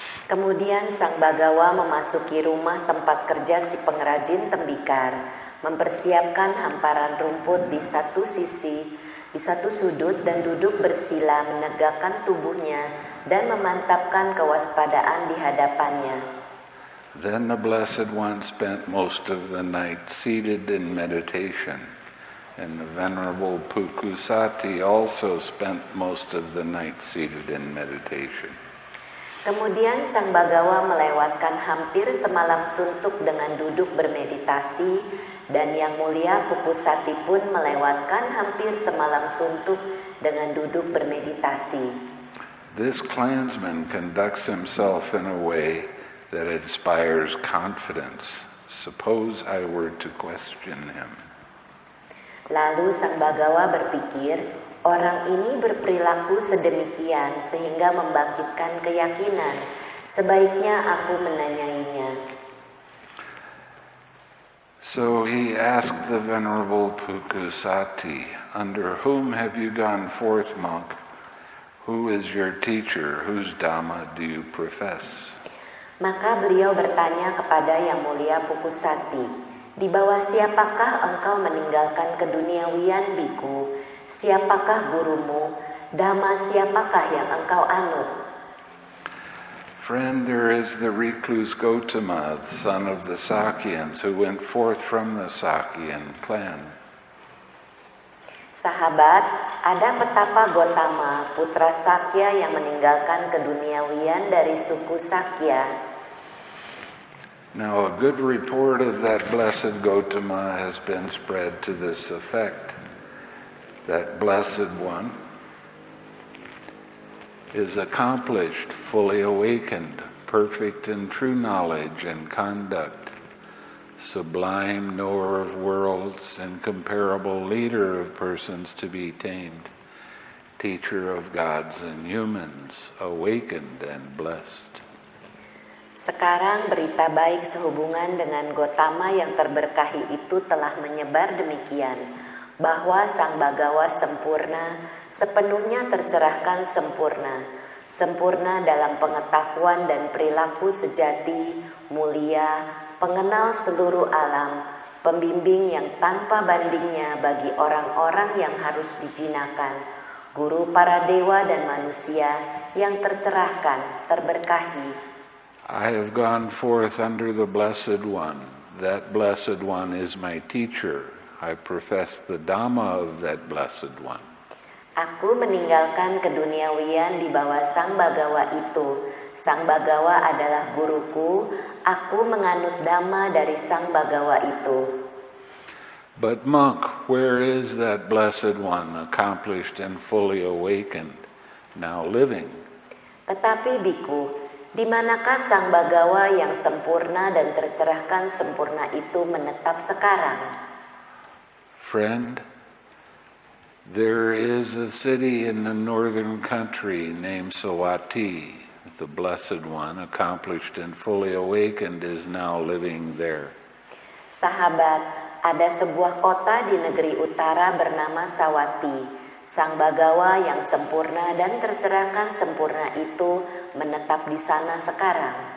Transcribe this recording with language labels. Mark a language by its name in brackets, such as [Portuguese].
[Indonesian] Kemudian Sang Bagawa memasuki rumah tempat kerja si pengrajin tembikar, mempersiapkan hamparan rumput di satu sisi, di satu sudut, dan duduk bersila menegakkan tubuhnya dan memantapkan kewaspadaan di hadapannya. [English] Then the Blessed One spent most of the night seated in meditation, and the Venerable Pukusati also spent most of the night seated in meditation. [Indonesian] Kemudian Sang Bagawa melewatkan hampir semalam suntuk dengan duduk bermeditasi, dan Yang Mulia Pukusati pun melewatkan hampir semalam suntuk dengan duduk bermeditasi. [English] This clansman conducts himself in a way that inspires confidence. Suppose I were to question him. [Indonesian] Lalu Sang Bagawa berpikir, orang ini berperilaku sedemikian sehingga membangkitkan keyakinan. Sebaiknya aku menanyainya. [English] So he asked the Venerable Pukusati, "Under whom have you gone forth, monk? Who is your teacher? Whose Dhamma do you profess?" [Indonesian] Maka beliau bertanya kepada Yang Mulia Pukusati, "Di bawah siapakah engkau meninggalkan keduniawian, biku? Siapakah gurumu? Dhamma siapakah yang engkau anut?" [English] Friend, there is the recluse Gotama, the son of the Sakyans, who went forth from the Sakyan clan. [Indonesian] Sahabat, ada petapa Gotama, putra Sakya yang meninggalkan keduniawian dari suku Sakya. [English] Now, a good report of that blessed Gotama has been spread to this effect. That blessed one is accomplished, fully awakened, perfect in true knowledge and conduct, sublime knower of worlds, incomparable leader of persons to be tamed, teacher of gods and humans, awakened and blessed. [Indonesian] Sekarang berita baik sehubungan dengan Gotama yang terberkahi itu telah menyebar demikian, bahwa Sang Bagawa sempurna, sepenuhnya tercerahkan sempurna, sempurna dalam pengetahuan dan perilaku sejati, mulia, pengenal seluruh alam, pembimbing yang tanpa bandingnya bagi orang-orang yang harus dijinakan, guru para dewa dan manusia yang tercerahkan, terberkahi. [English] I have gone forth under the Blessed One. That Blessed One is my teacher. I profess the Dhamma of that Blessed One. [Indonesian] Aku meninggalkan keduniawian di bawah Sang Bagawa itu. Sang Bagawa adalah guruku. Aku menganut Dhamma dari Sang Bagawa itu. [English] But monk, where is that Blessed One, accomplished and fully awakened, now living? [Indonesian] Tetapi biku, di manakah Sang Bagawa yang sempurna dan tercerahkan sempurna itu menetap sekarang? [English] Friend, there is a city in the northern country named Sawati. The Blessed One, accomplished and fully awakened, is now living there. [Indonesian] Sahabat, ada sebuah kota di negeri utara bernama Sawati. Sang Bagawa yang sempurna dan tercerahkan sempurna itu menetap di sana sekarang.